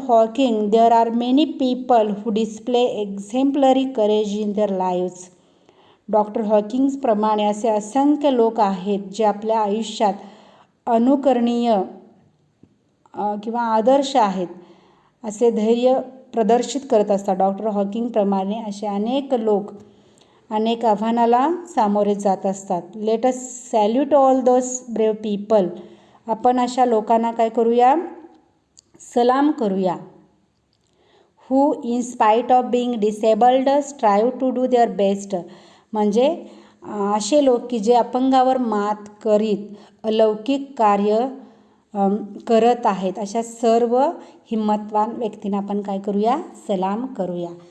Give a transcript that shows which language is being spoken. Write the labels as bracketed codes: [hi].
[en] Hawking, there are many people who display exemplary courage in their lives. [mr] Doctor हॉकिंग्सप्रमाणे असे असंख्य लोक आहेत जे आपल्या आयुष्यात अनुकरणीय किंवा आदर्श आहेत असे धैर्य प्रदर्शित करत असतात. डॉक्टर हॉकिंगप्रमाणे असे अनेक लोक अनेक आव्हानाला सामोरे जात असतात. [en] Let us salute all those brave people. [mr] आपण अशा लोकांना काय करूया, सलाम करूया. [en] Who in spite of being disabled strive to do their best. [mr] म्हणजे असे लोक की जे अपंगावर मात करीत अलौकिक कार्य करत आहेत, अशा सर्व हिम्मतवान व्यक्तींना आपण काय करूया, सलाम करूया.